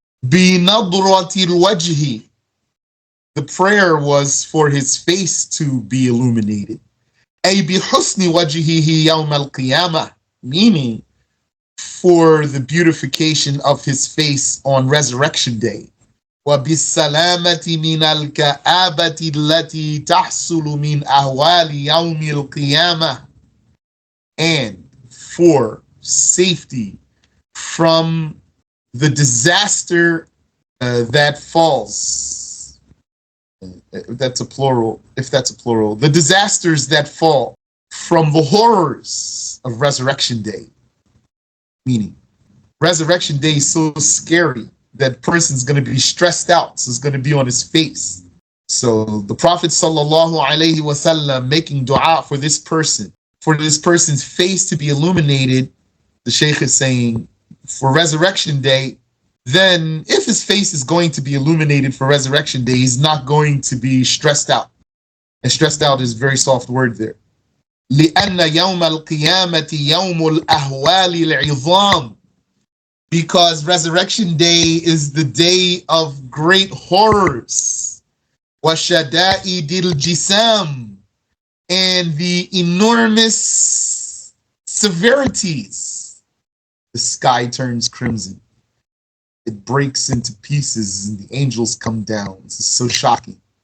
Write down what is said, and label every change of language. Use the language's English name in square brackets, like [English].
[English] بِنَضْرَةِ الْوَجْهِ, the prayer was for his face to be illuminated. [Arabic] أي بحسن وجهه يوم القيامة, [English] meaning for the beautification of his face on resurrection day. [Arabic] وبالسلامة من الكآبة التي تحصل من أهوال يوم القيامة, [English] and for safety from the disaster that falls. If that's a plural, the disasters that fall from the horrors of resurrection day. Meaning, resurrection day is so scary that person's going to be stressed out, so it's going to be on his face. So the Prophet sallallahu alaihi wasallam making dua for this person's face to be illuminated. The Shaykh is saying for resurrection day, then if his face is going to be illuminated for resurrection day, he's not going to be stressed out. And stressed out is a very soft word there. [Arabic] لأن يوم القيامة يوم الأهوال العظام, [English] because Resurrection Day is the day of great horrors. [Arabic] وَشَدَائِدِ الْجِسَامِ, [English] and the enormous severities. The sky turns crimson. It breaks into pieces and the angels come down. This is so shocking.